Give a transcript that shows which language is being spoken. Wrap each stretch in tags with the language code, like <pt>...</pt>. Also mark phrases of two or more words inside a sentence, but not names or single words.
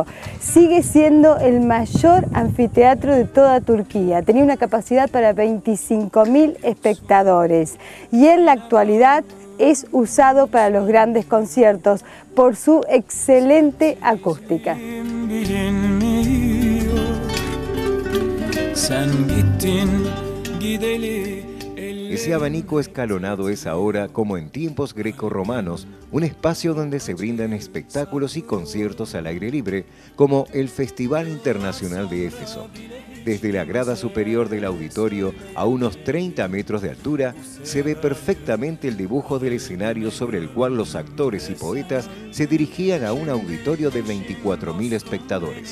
<es>Sigue siendo el mayor anfiteatro de toda Turquía. Tenía una capacidad para 25.000 espectadores y en la actualidad es usado para los grandes conciertos por su excelente acústica.</es> <tr>Sen gittin gideli</tr> <es>Ese abanico escalonado es ahora, como en tiempos grecorromanos, un espacio donde se brindan espectáculos y conciertos al aire libre, como el Festival Internacional de Éfeso. Desde la grada superior del auditorio, a unos 30 metros de altura, se ve perfectamente el dibujo del escenario sobre el cual los actores y poetas se dirigían a un auditorio de 24.000 espectadores.</es>